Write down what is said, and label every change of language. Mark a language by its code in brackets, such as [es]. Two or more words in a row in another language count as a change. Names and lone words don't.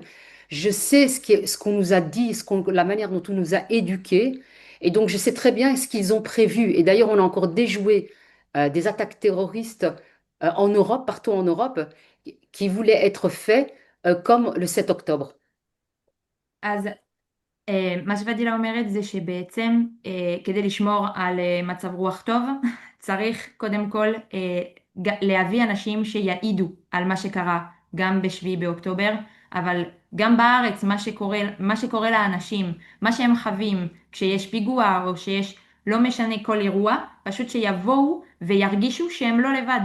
[fr] Je sais ce qu'on nous a dit, la manière dont on nous a éduqués. Et donc, je sais très bien ce qu'ils ont prévu. Et d'ailleurs, on a encore déjoué des attaques terroristes en Europe, partout en Europe, qui voulaient être faits comme le 7 octobre. [he] אז מה שפדילה אומרת זה שבעצם כדי לשמור על מצב רוח טוב, צריך קודם כל להביא אנשים שיעידו על מה שקרה גם בשביעי באוקטובר, אבל גם בארץ מה שקורה לאנשים, מה שהם חווים כשיש פיגוע או שיש לא משנה כל אירוע, פשוט שיבואו וירגישו שהם לא לבד.